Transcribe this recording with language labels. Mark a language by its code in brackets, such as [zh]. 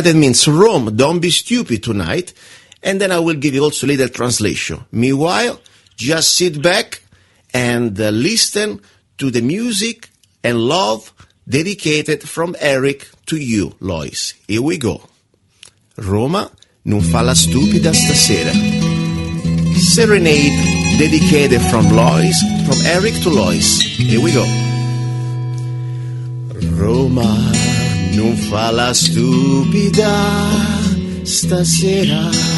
[en] That means Rome, don't be stupid tonight. And then I will give you also a little translation. Meanwhile, just sit back and listen to the music and love dedicated from Eric to you, Lois. Here we go. [it] Roma non fa la stupida stasera. [en] Serenade dedicated from Eric to Lois. Here we go. [it] Roma non fa la stupida stasera.